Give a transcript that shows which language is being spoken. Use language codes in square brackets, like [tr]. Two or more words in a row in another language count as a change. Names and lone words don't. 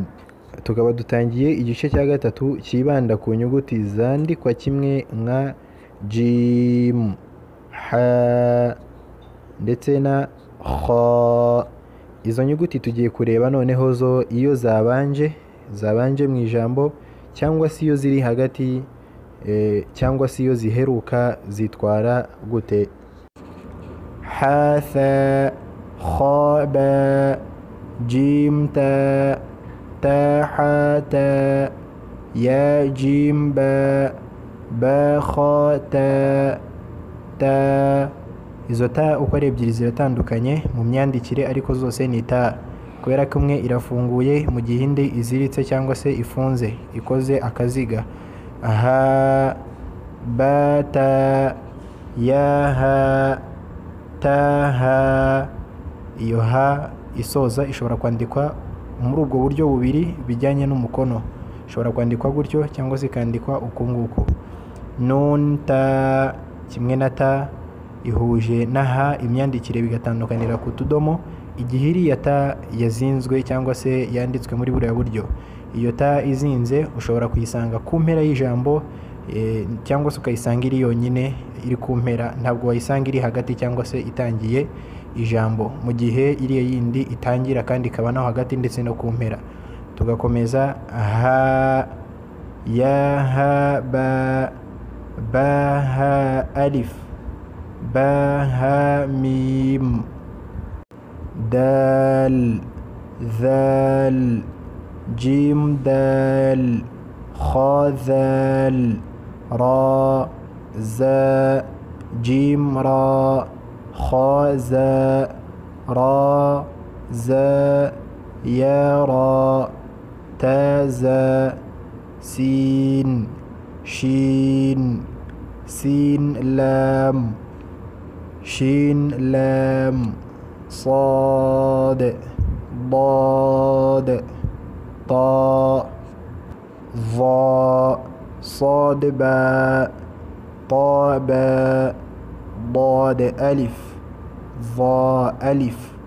[rw] Tukaba dutangiye igice cya gatatu kibanda ku nyuguti zandikwa kimwe nka jim, ha ndetse na kha. Izo nyuguti tugiye kureba noneho zo iyo zabanje mu ijambo, cyangwa se iyo ziri hagati, cyangwa se iyo ziheruka zitwara gute. [ar] حاء ثاء، خاء باء، جيم تاء، تاء حاء تاء، ياء جيم باء، باء خاء تاء، تاء. [rw] Izo ta uko ari ebyiri ziratandukanye mu myandikire, ariko zose ni ta, kubera ko imwe irafunguye mu gihe indi iziritse cyangwa se ifunze ikoze akaziga. [ar] حاء، باء تاء، ياء حاء، تاء حاء. [rw] Iyo ha isoza ishobora kwandikwa muri ubwo buryo bubiri bijyanye n'umukono, ishobora kwandikwa gutyo cyangwa se ikandikwa uku nguku. Nun ta kimwe na ta ihuje na ha, imyandikire bigatandukanira ku tudomo igihe iriya ta yazinzwe cyangwa se yanditswe muri buriya buryo. Iyo ta izinze ushobora kuyisanga ku mpera y'ijambo, cyangwa se ukayisanga iri yonyine iri ku mpera, ntabwo wayisanga iri hagati cyangwa se itangiye ijambo, mu gihe iriya yindi itangira kandi ikaba no hagati ndetse no ku mpera. Tugakomeza: [ar] حاء، ياء حاء باء، باء حاء ألف، باء حاء ميم, دال، ذال, جيم دال، خاء ذال, راء، زاي، جيم راء، خاء زاي، راء، زاي، ياء راء, طاء ظاء، سين، شين، سين لام، شين لام, صاد ضاد طاء ظاء صاد باء طاء باء ضاد ألف ظاء ألف